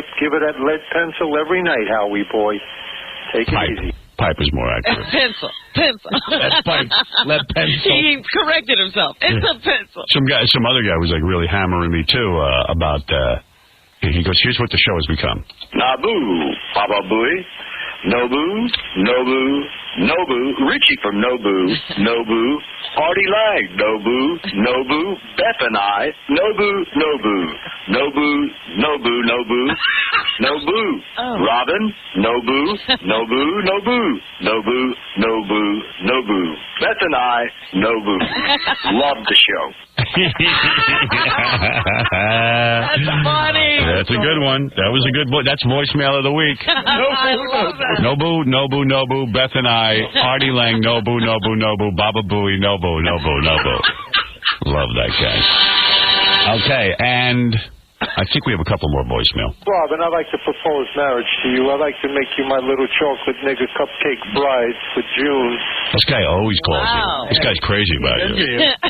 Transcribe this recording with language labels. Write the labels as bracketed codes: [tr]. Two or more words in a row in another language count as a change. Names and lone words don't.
[en] Give her that lead pencil every night, Howie boy. Take it easy. Pipe is more accurate. Pencil. That's pipe. Lead pencil. He corrected himself. It's a pencil. Some other guy was like really hammering me too about. He goes, here's what the show has become. Naboo, Papa Booey, Nobu, Nobu, Nobu, Richie from Nobu, Nobu, Artie Lang, Nobu, Nobu, Beth and I, Nobu, Nobu, Nobu, Nobu, Nobu, Nobu, Robin, Nobu, Nobu, Nobu, Nobu, Nobu, Nobu, Beth and I, Nobu. Love the show. That's funny. That's a good one. That was a good one. That's voicemail of the week. Nobu, Nobu, Nobu, Beth and I, Artie Lang, Nobu, Nobu, Nobu, Baba Booey, Nobu, Nobu, Nobu. Love that guy. Okay, and I think we have a couple more voicemail. Robin, I'd like to propose marriage to you. I'd like to make you my little chocolate nigger cupcake bride for June. This guy always calls you. This guy's crazy about you.